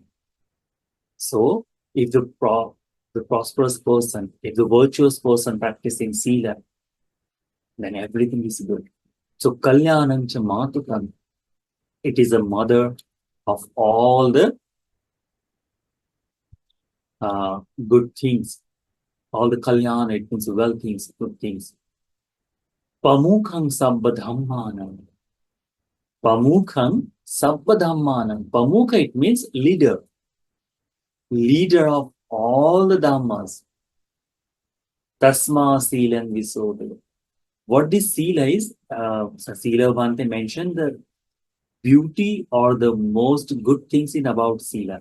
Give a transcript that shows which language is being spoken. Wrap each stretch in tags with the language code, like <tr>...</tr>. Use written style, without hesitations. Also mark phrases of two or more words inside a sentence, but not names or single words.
<en>So, if the prosperous person, if the virtuous person practicing Sila, then everything is good. So,</en> <pi>Kalyanam cha Matukam,</pi> <en>it is a mother of all the good things. All the Kalyana, it means well things, good things.</en> <pi>Pamukham Sabbadhammanam. Pamukham Sabbadhammanam.</pi> <en>Pamukha, it means leader. Leader of all the Dhammas.</en> <pi>Tasma Silan Visodha.</pi> <en>What this Sila is, Sīlavattheragāthā mentioned beauty or the most good things in about Sila.</en>